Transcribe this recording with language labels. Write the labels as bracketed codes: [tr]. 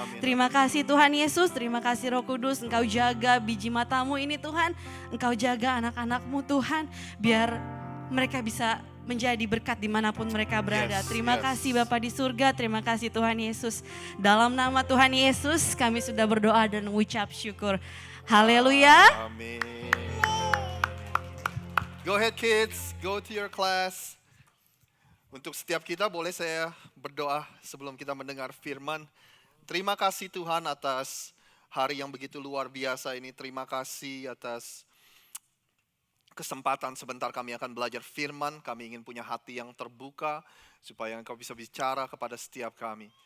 [id] Terima kasih Tuhan Yesus, terima kasih Roh Kudus. Engkau jaga biji mata-Mu ini Tuhan. Engkau jaga anak-anak-Mu Tuhan. Biar mereka bisa menjadi berkat dimanapun mereka berada. Terima kasih Bapa di surga, terima kasih Tuhan Yesus. Dalam nama Tuhan Yesus kami sudah berdoa dan mengucap syukur. Haleluya. Amin. [en] Go ahead kids, go to your class. [id] Untuk setiap kita boleh saya berdoa sebelum kita mendengar firman. Terima kasih Tuhan atas hari yang begitu luar biasa ini. Terima kasih atas kesempatan sebentar kami akan belajar firman. Kami ingin punya hati yang terbuka supaya Engkau bisa bicara kepada setiap kami.